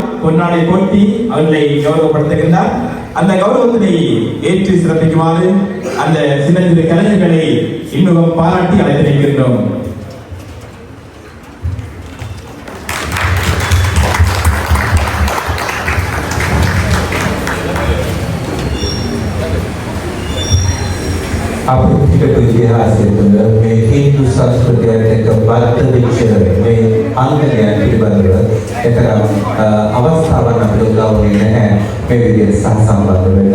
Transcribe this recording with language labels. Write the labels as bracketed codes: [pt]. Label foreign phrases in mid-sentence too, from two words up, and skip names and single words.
[ta] பொன்னாடை போட்டி அவர்களை கௌரவப்படுத்துகின்றார். அந்த கௌரவத்தினை ஏற்று சிறப்பிக்குமாறு அந்த சின்னஞ்சிறு கலைஞர்களை இன்னும் பாராட்டி அழைத்து வைக்கின்றோம். [si] අපිට ඉතිහාසය තුළ මේ හින්දු සංස්කෘතියට එක්ක බද්ධ වෙච්ච මේ අංගයන් පිළිබඳව එතරම් අවස්ථාවක් අපිට උදා වුණේ නැහැ මේ විදිහට සහසම්බන්ධ වෙන්න.